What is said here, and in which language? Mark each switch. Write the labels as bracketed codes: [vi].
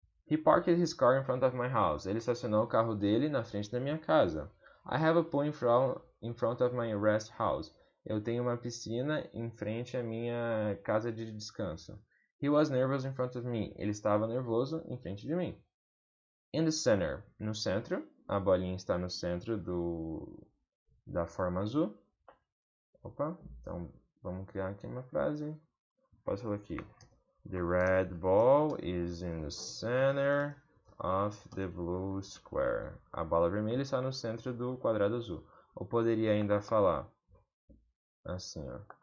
[en] He parked his car in front of my house. [pt] Ele estacionou o carro dele na frente da minha casa. [en] I have a pool in front of my rest house. [pt] Eu tenho uma piscina em frente à minha casa de descanso. [en] He was nervous in front of me. [pt] Ele estava nervoso em frente de mim. [en] In the center. [pt] No centro. A bolinha está no centro da forma azul. Opa. Então, vamos criar aqui uma frase. Posso falar aqui. [en] The red ball is in the center of the blue square. [pt] A bola vermelha está no centro do quadrado azul. Ou poderia ainda falar assim, ó.